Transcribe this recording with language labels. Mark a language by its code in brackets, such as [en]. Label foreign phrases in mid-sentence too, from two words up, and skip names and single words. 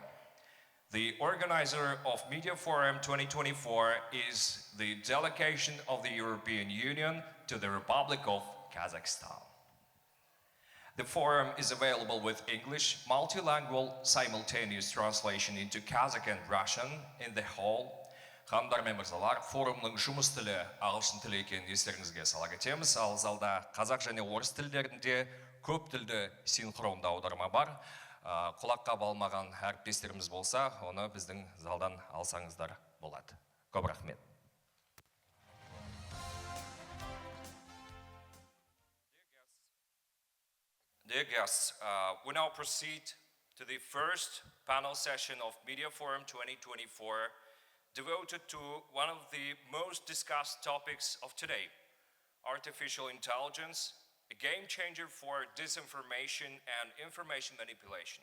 [en] The organizer of Media Forum 2024 is the delegation of the European Union to the Republic of Kazakhstan. The forum is available with English, multilingual simultaneous translation into Kazakh and Russian in the hall. [kk] Ханымдар мен мырзалар, форумның жұмыс тілі ағылшын тілі екенін естеріңізге сала кетеміз. Ал залда қазақ және орыс тілдерінде көп тілді синхронды аударма бар. Құлаққа балмаған әріптестеріміз болса, оны біздің залдан алсаңыздар болады. Көп рахмет. [en] Dear guests, we now proceed to the first panel session of Media Forum 2024, devoted to one of the most discussed topics of today, artificial intelligence, a game changer for disinformation and information manipulation.